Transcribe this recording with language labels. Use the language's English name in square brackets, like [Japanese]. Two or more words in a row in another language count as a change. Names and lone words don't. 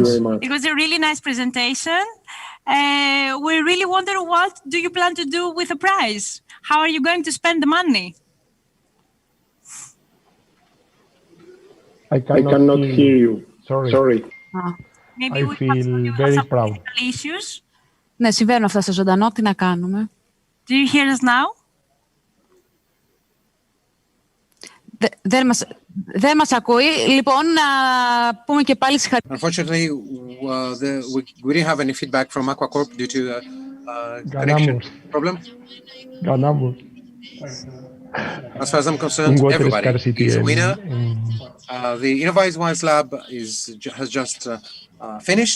[English] It was a really nice presentation. We really wonder, what do you plan to do with the prize? How are you going to spend the money? I cannot hear you. Sorry. Maybe I feel very proud. Issues. [Greek] Ναι, συμβαίνουν αυτά στο ζωντανό. Τι να κάνουμε. [English] Do you hear us now? [Greek] Δεν μας ακούει. Λοιπόν, να πούμε και πάλι συγχαρητήρια. [English] Unfortunately, we didn't have any feedback from Aquacorp due to connection problem. As far as I'm concerned, everybody is a winner. The InnoWise Lab has just finished.